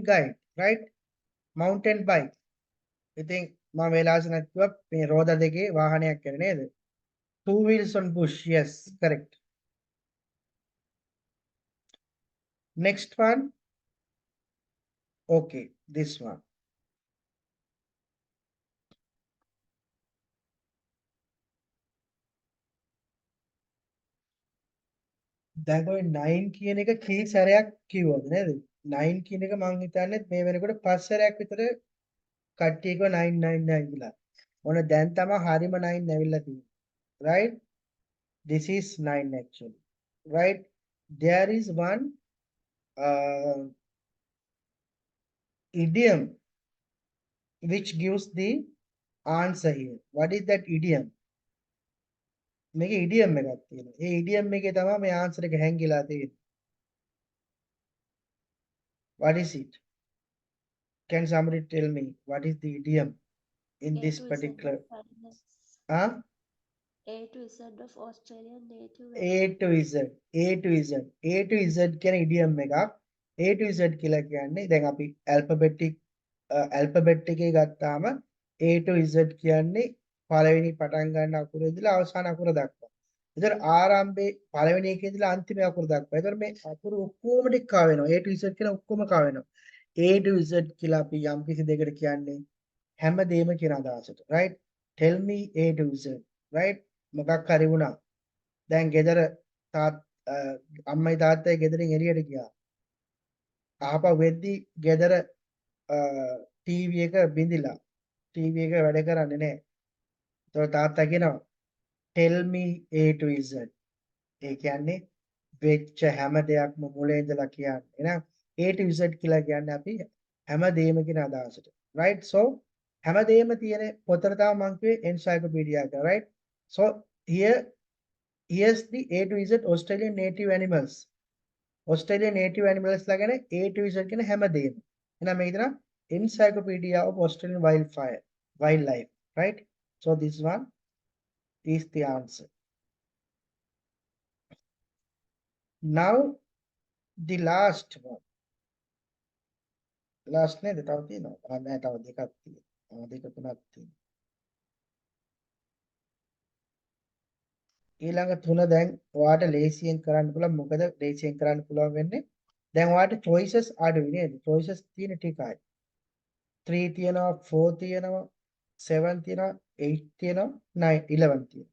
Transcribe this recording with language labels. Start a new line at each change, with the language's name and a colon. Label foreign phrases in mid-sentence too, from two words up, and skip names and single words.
English: guide right mountain bike
Sinhala: ඉතින් මම වෙලාස නැතුව මේ රෝද දෙකේ වාහනයක් කරේ නේද
English: two wheels on bush yes correct next one okay this one
Sinhala: දැන් ඔය 9 කියන එක කී සැරයක් කිව්වද නේද 9 කියන එක මං හිතන්නේ මේ වෙනකොට 5 සැරයක් විතර කට්ටිය කිව්වා 999 කියලා. ඕන දැන් තමයි හරිම 9 ඇවිල්ලා තියෙන්නේ.
English: right this is 9 actually right there is one idiom which gives the answer here. What is that idiom?
Sinhala: මේක idiom එකක් තියෙනවා. ඒ idiom එකේ තමයි මේ answer එක හැංගිලා තියෙන්නේ.
English: What is it? Can somebody tell me what is the idiom in A this to Z particular? of animals. Huh? A to Z of Australian native A to Z. A to Z. A to Z කියන idiom එකක්. A to Z
Sinhala: කියලා කියන්නේ දැන් අපි alphabet එකේ ගත්තාම
English: A to Z
Sinhala: කියන්නේ පළවෙනි පටන් ගන්න අකුර ඉඳලා අවසාන අකුර දක්වා. ඒතර ආරම්භයේ පළවෙනි එකේ ඉඳලා අන්තිම අකුර දක්වා. ඒතර මේ අකුරු ඔක්කොම ටික කා වෙනවා.
English: A to Z
Sinhala: කියලා ඔක්කොම කා වෙනවා.
English: A to Z
Sinhala: කියලා අපි යම් කිසි දෙයකට කියන්නේ හැමදේම කියන අදහසට.
English: right? Tell me A to Z. right?
Sinhala: මොකක් හරි වුණා. දැන් ගෙදර අම්මයි තාත්තයි ගෙදරින් එළියට ගියා. ආපහු වෙද්දි ගෙදර ටීවී එක බිඳිලා. ටීවී එක වැඩ කරන්නේ නැහැ. ඒතකොට තාත්තා කියනවා
English: tell me A to Z.
Sinhala: ඒ කියන්නේ වෙච්ච හැම දෙයක්ම මුලින් ඉඳලා කියන්නේ. එහෙනම්
English: A to Z
Sinhala: කියලා කියන්නේ අපි හැමදේම කියන අදහසට. right? so හැමදේම තියෙන පොතට තමයි මම කිව්වේ encyclopedia එක.
English: right? so here's the A to Z Australian native animals. Australian native animals
Sinhala: ලා ගැන
English: A to Z
Sinhala: කියන හැමදේම. එහෙනම් මේක තමයි
English: encyclopedia of Australian wildlife.
Sinhala: right?
English: so this one is the answer. Now the last one.
Sinhala: Last නේද? තව තියෙනවා. නෑ තව දෙකක් තියෙනවා. දෙක තුනක් තියෙනවා. ඊළඟ තුන දැන් ඔයාට ලේසියෙන් කරන්න පුළුවන්. මොකද ලේසියෙන් කරන්න පුළුවන් වෙන්නේ දැන් ඔයාට choices අඩුයි නේද? choices තියෙන ටිකයි. 3 තියෙනවා, 4 තියෙනවා, 7 තියෙනවා, 8 තියෙනවා, 9 11 තියෙනවා.